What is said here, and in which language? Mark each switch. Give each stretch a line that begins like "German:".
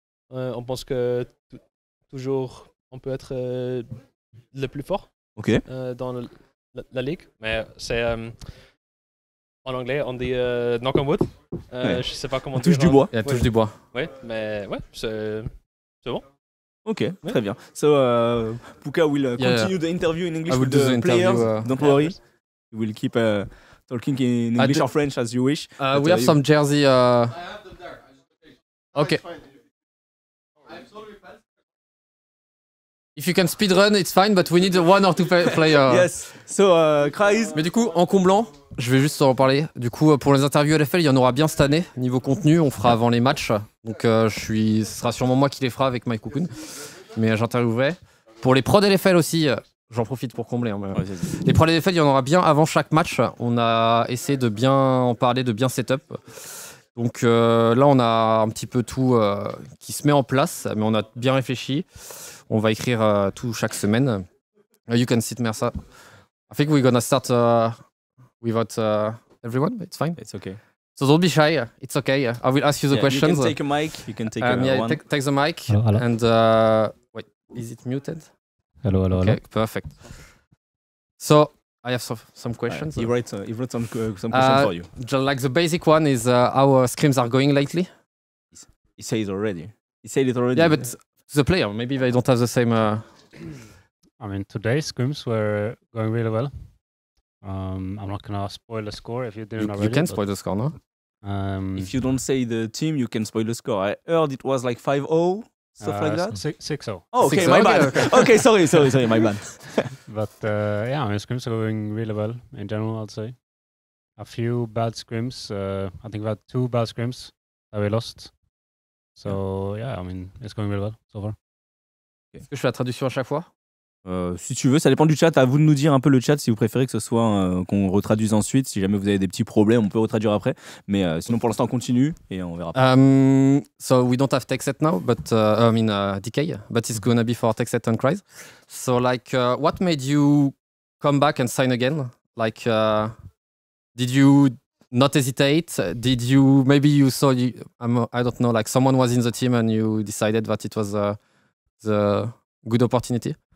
French: On pense que toujours on peut être le plus fort dans la ligue. Mais c'est en anglais on dit
English: knock on wood.
French: Je sais pas comment dire. Touche du bois. Touche du bois. Ouais, mais ouais, c'est bon. Ok, très bien.
English: So Pouka will continue the interview in English with the players. Don't worry. We will keep talking in English or French as you wish. We have some jersey. I have them there. Okay. If you can speedrun, it's fine, but we need one or two players. Yes. So, Kreis.
French: Mais du coup, en comblant, je vais juste en parler. Du coup, pour les interviews LFL, il y en aura bien cette année. Niveau contenu, on fera avant les matchs. Donc, ce sera sûrement moi qui les fera avec Mike Cocoon. Mais j'interviewerai. Pour les pros LFL aussi, j'en profite pour combler. Hein, les pros LFL, il y en aura bien avant chaque match. On a essayé de bien en parler, de bien setup. Donc là, on a un petit peu tout qui se met en place, mais on a bien réfléchi. On va écrire tout chaque semaine.
English: You can sit, Mersa. I think we're gonna start without everyone, but it's fine. It's okay. So don't be shy. It's okay. I will ask you the questions. You can take a mic. You can take one. Take the mic. Hello. And wait, is it muted? Hello. Okay, perfect. So I have some questions. He wrote some questions for you. Like the basic one is how scrims are going lately. He said it already. Yeah, but the player, maybe they don't have the same. I mean, today's scrims were going really well. I'm not gonna spoil the score if you didn't already. You can spoil the score, no? If you don't say the team, you can spoil the score. I heard it was like 5-0, stuff like that. 6-0. Oh, okay, my bad. Okay, sorry, my bad. But yeah, I mean, scrims are going really well in general, I'd say. A few bad scrims. I think we had 2 bad scrims that we lost. So yeah, I mean, it's going really well so far.
French: Est-ce que je fais la traduction à chaque fois? Si tu veux, ça dépend du chat. À vous de nous dire un peu le chat si vous préférez que ce soit qu'on retraduise ensuite. Si jamais vous avez des petits problèmes, on peut retraduire après. Mais sinon, pour l'instant, on continue et on verra.
English: So we don't have TechSet now, but I mean DK, but it's gonna be for TechSet and Cries. So like, what made you come back and sign again? Like, did you not hesitate? Did you maybe you saw I don't know, like someone was in the team and you decided that it was the good opportunity?